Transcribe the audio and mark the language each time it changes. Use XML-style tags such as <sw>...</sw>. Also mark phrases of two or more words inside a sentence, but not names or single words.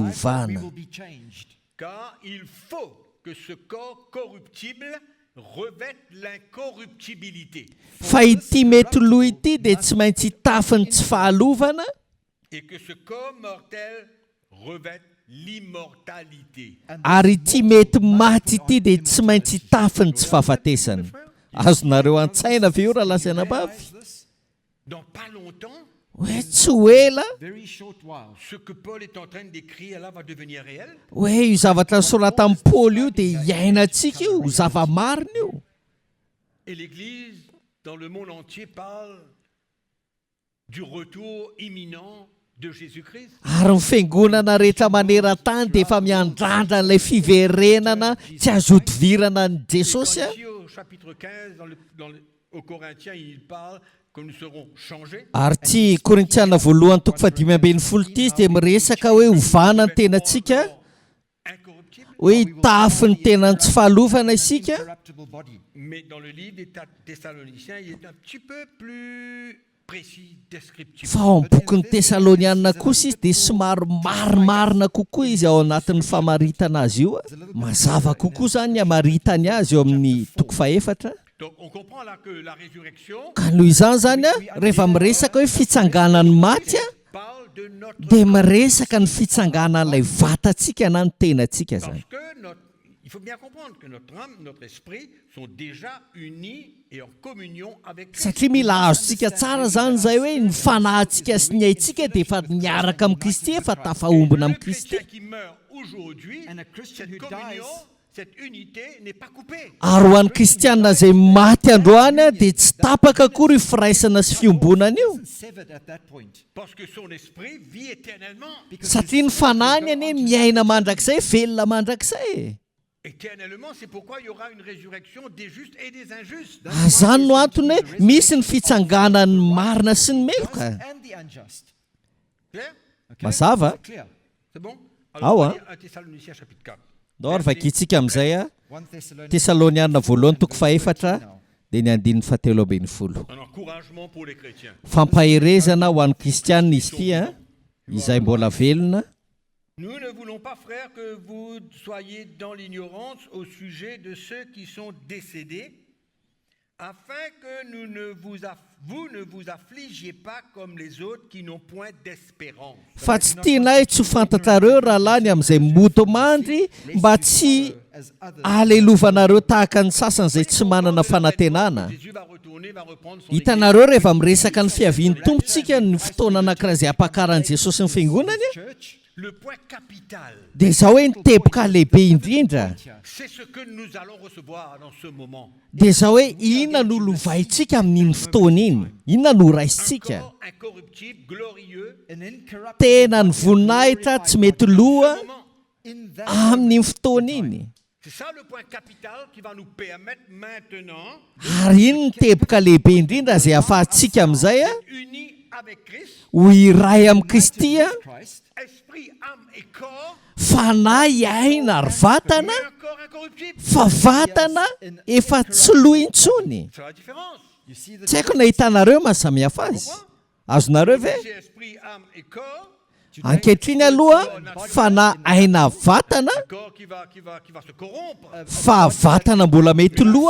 <en>we</en> <mg>hovana.</mg> <en>will be changed.</en> <fr>Car il faut que ce corps corruptible revête l'incorruptibilité</fr> <mg>Fa ity mety lo ity dia tsy maintsy hitafiny tsy fahalovana</mg> <fr>et que ce corps mortel revête l'immortalité.</fr> <mg>ary ity mety maty ity dia tsy maintsy hitafiny tsy fahafatesana. Azonareo an-tsaina ve io raha lasanabavy?</mg> <en>This</en> <fr>Dans pas longtemps,</fr> <mg>Hoe tsy ho ela</mg> <en>very short while.</en> <fr>ce que Paul est en train de décrire là va devenir réel.</fr> <mg>hoe io zavatra nisorata amin'ny Paoly io dia hiainantsika io ho zava-marina io.</mg> <fr>Et l'Église, dans le monde entier, parle du retour imminent de Jésus-Christ.</fr> <mg>Ary ny fiangonana rehetra maneran-tany dia efa miandrandra n'ilay fiverenana tsy azo hodivirana ny Jesosy a.</mg> <fr>Ici, au chapitre 15, aux Corinthiens, il parle que nous serons changés.</fr> <mg>Ary ty Korintiana voalohany toko 5:10 ty izy dia miresaka hoe hovana ny tenantsika,</mg> <en>Incorruptible.</en> <mg>hoe hitafy ny tenany tsy fahalovana isika.</mg> <en>Corruptible body.</en> <fr>Mais dans le livre des Thessaloniciens, il est un petit peu plus précis, descriptif.</fr> <mg>Fa ao amin'ny bokin'ny Tesaloniana kosa izy dia somary marimarina kokoa izy ao anatin'ny famaritana azy io. Mazava kokoa zany ny hamaritany azy eo amin'ny toko 4.</mg> <fr>Donc on comprend là que la résurrection</fr> <mg>Ka noho izany zany a rehefa miresaka hoe fitsanganan'ny maty a</mg> <fr>parle de notre...</fr> <mg>dia miresaka ny fitsanganan'ilay vatantsika na ny tenantsika zany.</mg> <fr>Parce que Il faut bien comprendre que notre âme, notre esprit sont déjà unis et en communion avec Christ.</fr> <mg>Satria mila azontsika tsara zany zay hoe ny fanahintsika sy ny aintsika dia efa miaraka amin'ny Kristy, efa tafahombona</mg> <fr>Le</fr> <mg>amin'ny Kristy.</mg> <fr>chrétien qui meurt aujourd'hui,</fr> <en>And a Christian</en> <fr>cette</fr> <en>who</en> <fr>communion,</fr> <en>dies-</en> <fr>cette unité n'est pas coupée.</fr> <mg>Ary ho an'ny kristianina izay maty androany a, dia tsy tapaka akory io firaisana sy fiombonana io.</mg> <en>Isn't severed at that point.</en> <fr>Parce que son esprit vit éternellement.</fr> <en>Because</en> <mg>Satria ny</mg> <en>his spirit will</en> <mg>fanahiny</mg> <en>go</en> <mg>anie</mg> <en>on to</en> <mg>miaina mandrakizay, velona mandrakizay.</mg> <fr>Éternellement, c'est pourquoi il y aura une résurrection des justes et des injustes.</fr> <mg>Izany no antony hoe misy ny fitsanganan'ny marina sy ny meloka.</mg> <en>and the unjust.</en> <fr>Clair?</fr> <en>Okay?</en> <mg>Mazava?</mg> <en>Is it clear?</en> <fr>C'est bon? Ah Alors, on ouais. va lire 1 Thessaloniciens chapitre 4.</fr> <mg>Dao ary vakintsika amin'izay a</mg> <en>1 Thessalonians</en> <mg>Tesaloniana voalohany toko faefatra dia ny andininy fahatelo ambin'ny folo.</mg> <fr>Un encouragement pour les chrétiens.</fr> <mg>Fampaherezana ho an'ny kristianina izy ity a, izay mbola velona.</mg> <fr>Nous ne voulons pas, frères, que vous soyez dans l'ignorance au sujet de ceux qui sont décédés, afin que vous ne vous affligiez pas comme les autres qui n'ont point d'espérance.</fr> <mg>Fa tsy tianay tsy ho fantatrareo rahalany amin'izay moto mandry mba tsy</mg> <en>as others.</en> <mg>alelovanareo tahaka ny sasany izay tsy manana fanantenana.</mg> <fr>Jésus va retourner, va reprendre son</fr> <mg>Hitanareo rehefa miresaka ny fiavian'ny tompontsika ny fotoana anankiray izay hampakaran'i Jesosy ny fiangonany a,</mg> <en>Church,</en> <fr>Le point capital,</fr> <mg>dia izao hoe ny teboka lehibe indrindra.</mg> <fr>c'est ce que nous allons recevoir dans ce moment. Dia izao hoe inona no lovaintsika amin'iny fotoana iny, inona no Un</fr> <mg>raisitsika.</mg> <fr>corps incorruptible, glorieux,</fr> <en>an incorruptible</en> <mg>Tena ny</mg> <en>body,</en> <mg>voninahitra tsy mety loa</mg> <fr>ce moment.</fr> <en>in that</en> <mg>amin'iny fotoana iny.</mg> <fr>C'est ça le point capital qui va nous permettre maintenant</fr> <mg>Ary iny ny teboka lehibe indrindra izay ahafahantsika amin'izay a,</mg> <fr>unis avec Christ,</fr> <mg>ho iray amin'ny Kristy a,</mg> <fr>Christ, esprit, âme et corps,</fr> <mg>fanahy, aina ary vatana,</mg> <fr>mais un corps incorruptible.</fr> <mg>fa vatana efa tsy loa intsony.</mg> <fr>C'est la différence.</fr> <en>you see the</en> <mg>Tsy haiko na hitanareo mahasamihafa azy. Azonareo ve?</mg> <fr>C'est esprit, âme et corps,</fr> <mg>Ankehitriny aloha fanahy, aina, vatana,</mg> <fr>un corps qui va se corrompre.</fr> <mg>fa vatana mbola mety loa</mg>